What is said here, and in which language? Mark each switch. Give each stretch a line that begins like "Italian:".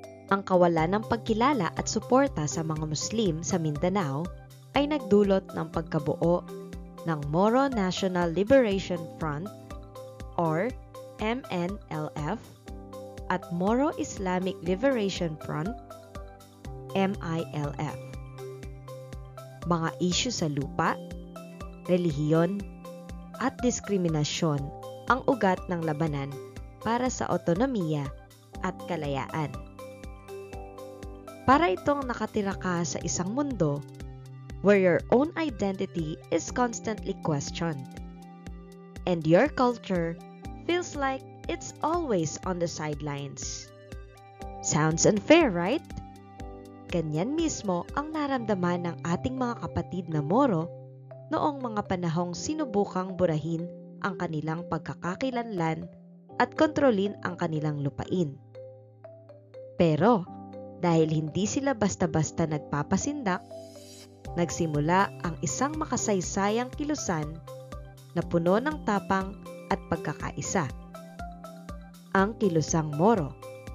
Filipino: Ang kawalan ng pagkilala at suporta sa mga Muslim sa Mindanao ay nagdulot ng pagkabuo ng Moro National Liberation Front or MNLF at Moro Islamic Liberation Front MILF. Mga isyu sa lupa, relihiyon, at diskriminasyon ang ugat ng labanan para sa otonomiya at kalayaan. Para itong nakatira ka sa isang mundo
English: where your own identity is constantly questioned and your culture feels like it's always on the sidelines. Sounds unfair, right?
Filipino: Ganyan mismo ang naramdaman ng ating mga kapatid na Moro noong mga panahong sinubukang burahin ang kanilang pagkakakilanlan at kontrolin ang kanilang lupain. Pero dahil hindi sila basta-basta nagpapasindak, nagsimula ang isang makasaysayang kilusan na puno ng tapang at pagkakaisa, ang kilusang Moro.